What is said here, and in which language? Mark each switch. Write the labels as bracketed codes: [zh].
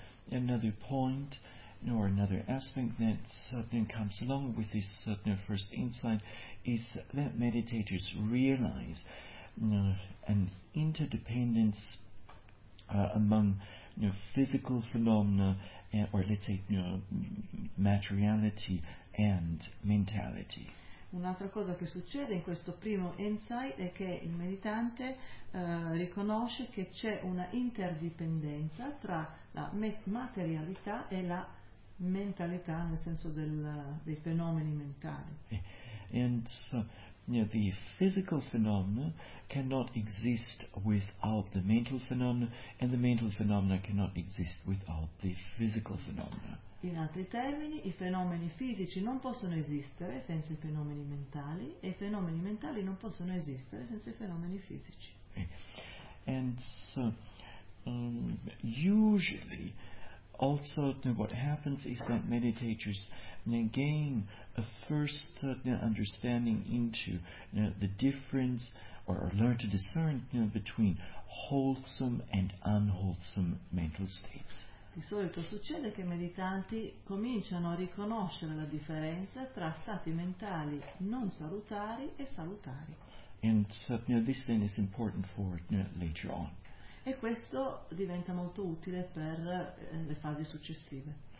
[en] Another point or another aspect that certainly comes along with this certain first insight is that meditators realize an interdependence among physical phenomena or let's say materiality and mentality. [it] Un'altra cosa che succede in questo primo insight è che il meditante riconosce che c'è una interdipendenza tra la materialità e la mentalità, nel senso dei fenomeni mentali. [en] And so, the physical phenomena cannot exist without the mental phenomena, and the mental phenomena cannot exist without the physical phenomena. [it] In altri termini, i fenomeni fisici non possono esistere senza i fenomeni mentali, e i fenomeni mentali non possono esistere senza i fenomeni fisici. [en] And so, usually, also what happens is that meditators gain a first understanding into the difference, or learn to discern between wholesome and unwholesome mental states. [it] Di solito succede che i meditanti cominciano a riconoscere la differenza tra stati mentali non salutari e salutari. [en] And so, this then is important for later on. [it] E questo diventa molto utile per le fasi successive.